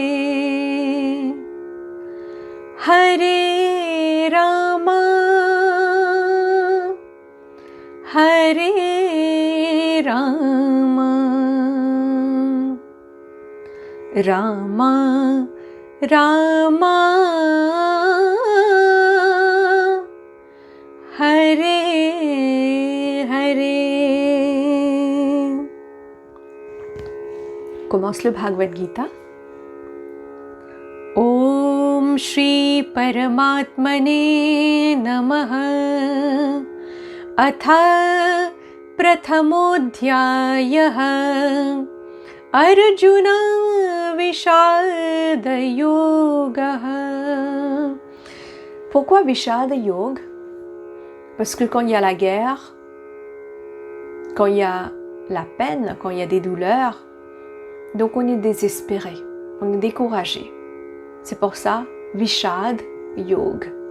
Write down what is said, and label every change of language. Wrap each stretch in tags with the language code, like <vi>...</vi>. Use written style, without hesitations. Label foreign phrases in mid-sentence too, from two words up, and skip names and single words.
<sa>हरे राम हरे राम राम राम हरे हरे.</sa> <fr>Commence le Bhagavad Gita.</fr> <sa>ॐ श्री परमात्मने नमः. अथ प्रथमोऽध्यायः अर्जुन विषाद योग.</sa> <fr>Pourquoi Vishada Yoga? Parce que quand il y a la guerre, quand il y a la peine, quand il y a des douleurs, donc on est désespéré, on est découragé. C'est pour ça, Vishad Yoga.</fr>